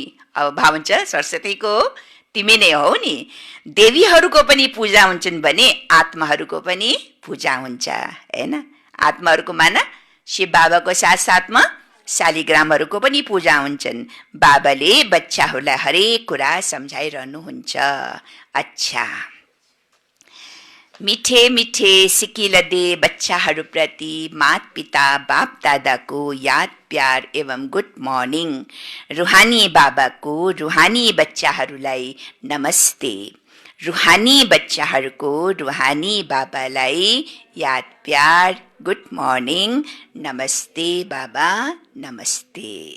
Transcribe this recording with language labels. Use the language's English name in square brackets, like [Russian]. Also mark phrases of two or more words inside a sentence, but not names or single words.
[Nepali] अब भाव हुन्छ सरस्वतीको तिमी नै हो नि। देवीहरूको पनि पूजा हुन्छन् भने आत्माहरूको पनि पूजा हुन्छ, हैन? आत्माहरूको माना शिव बाबाको साथसाथमा शालिग्रामहरूको पनि पूजा हुन्छन्। बाबाले बच्चाहरूलाई हरेक कुरा सम्झाइरहनुहुन्छ। अच्छा, [Hindi] मिठे मिठे सिकिला दे [Nepali] बच्चाहरूप्रति मात पिता बाप दादाको याद प्यार एवं [English] good morning. [Nepali] रुहानी बाबाको रुहानी बच्चाहरूलाई नमस्ते। रुहानी बच्चाहरूको रुहानी बाबालाई याद प्यार [English] good morning [Nepali] नमस्ते बाबा नमस्ते।